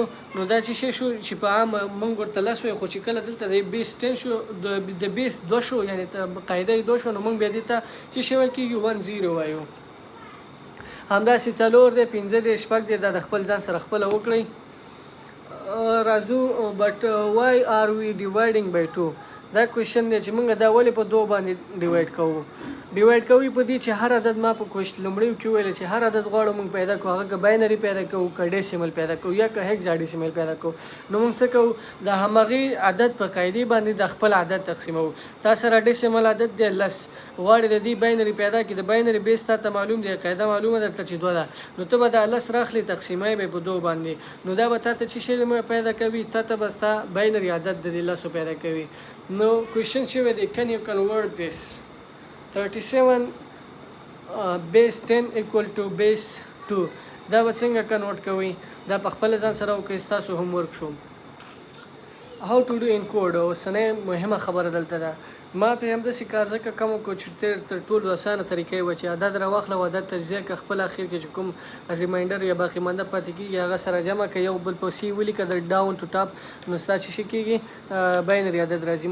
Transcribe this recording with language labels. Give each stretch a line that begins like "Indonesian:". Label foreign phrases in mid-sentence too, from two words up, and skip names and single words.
Pashto: نو دا چې شی شو چې په عام موږ ورته لس وایو، خو چې کله دلته د بیس 10 شو، د بیس 2 شو، یعنې قاعده یې 2 شو، نو موږ بیا دې ته چې شی ویل کېږي 1 0 وایو. همداسې 4 دی 5 دی 6 دی. دا د خپل ځان سره خپله وکړئ.
English: راځو بټ why are we dividing by 2؟
Pashto: دا کوېشن دی چې موږ دا ولې په 2 باندې ډیوایډ کوو. ډیوایډ کوي په دې چې هر عدد ما په لومړیو کې ویل چې هر عدد غواړو موږ پیدا کوو، هغه که باینري پیدا کوو، که ډیسیمل پیدا کوو، یا که هیکزاډیسیمل پیدا کوو. نو موږ څه کوو؟ د همغې عدد په قاعدې باندې د خپل عدد تقسیموو. تا سره ډیسیمل عدد دی 10، غواړې د دې باینري پیدا کړي. د باینري بیس تا ته معلوم دی، قاعده معلومه درته چې 2 ده. نو ته به دا 10 راخلې، تقسیمه به په 2 باندې. نو دا به تا ته چې شی پیدا کوي؟ تا ته به ستا باینري عدد د 10 پیدا کوي. نو کوېشن شوی دی
English: can you convert this 37 base 10 equal to base 2؟
Pashto: دا به څنګه کنورټ کوئ؟ دا په خپل ځان سره وکړئ، ستاسو هم ورک شو. how to do encode اوسنۍ مهمه خبره دلته ده. ما په همداسې کار ځکه کوم کو چې تر ټولو اسانه طریقې و چې عدد راواخله او عدد تجزیه که خپل اخر کې چې کوم ریمایندر یا باقی مانده پاتې کېږي هغه سره جمع که یو بل په سی ولیکه د
English: down to top,
Pashto: نو ستا چې شي کېږي باینري عدد راځي.